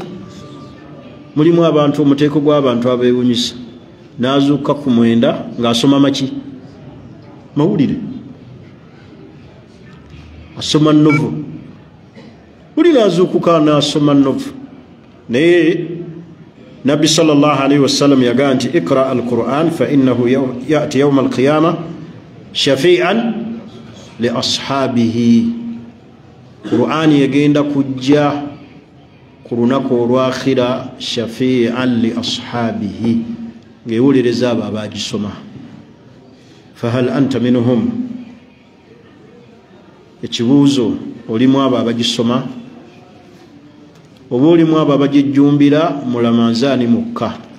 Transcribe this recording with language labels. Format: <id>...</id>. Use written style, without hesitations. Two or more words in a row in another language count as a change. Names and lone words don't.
<lg>Mulimu abantu omuteeko gw'abantu abeewunyisa, n'azuuka ku 9 ng'asoma maki mawulire, asoma novu. Buli n'azuukuka n'asoma novu. Naye Nabbi</lg> <ar>صلى الله عليه وسلم</ar> <lg>yagaa nti</lg> <ar>اقرؤوا القرآن فإنه يأتي يوم القيامة شفيعا لأصحابه.</ar> <lg>Qur'ani yagenda kujja ku lunaku olwakhira</lg> <ar>شفيعا لأصحابه,</ar> <lg>ng'ewulereza abo abagisoma.</lg> <ar>فهل أنت منهم,</ar> <lg>ekibuuzo, olimu abo abagisoma oba olimu abo abagijjumbira mu Ramadhaani mukka?</lg>